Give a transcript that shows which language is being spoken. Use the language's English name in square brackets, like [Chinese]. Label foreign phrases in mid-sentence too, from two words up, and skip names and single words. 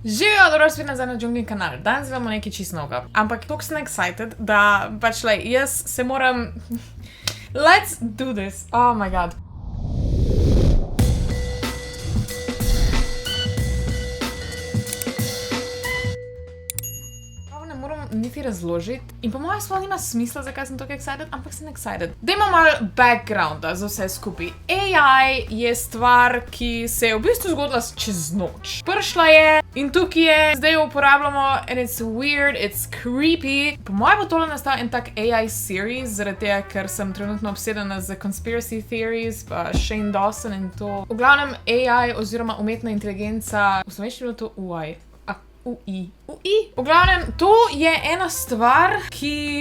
[Slovenian] Živijo, dobro spet nazaj na Džungli kanal. Danes imamo nekaj čisto novega. Ampak toliko sem excited, da pač jaz se moram... [English] Let's do this. Oh my god. [Slovenian] Ne moram niti razložiti. In po mojem sploh nima smisla, zakaj sem tako excited, ampak sem excited. Dajmo malo backgrounda za vse skupaj. AI je stvar, ki se je v bistvu zgodila čez noč. Prišla je in tukaj je, zdaj jo uporabljamo [English] and it's weird, it's creepy. [Slovenian] Po mojem bo tole nastal en tak [English] AI series, [Slovenian] zaradi tega, ker sem trenutno obsedena z [English] conspiracy theories, [Slovenian] pa Shane Dawson in to. V glavnem AI oziroma umetna inteligenca, v slovenščini je to UI. UI. V glavnem, to je ena stvar, ki...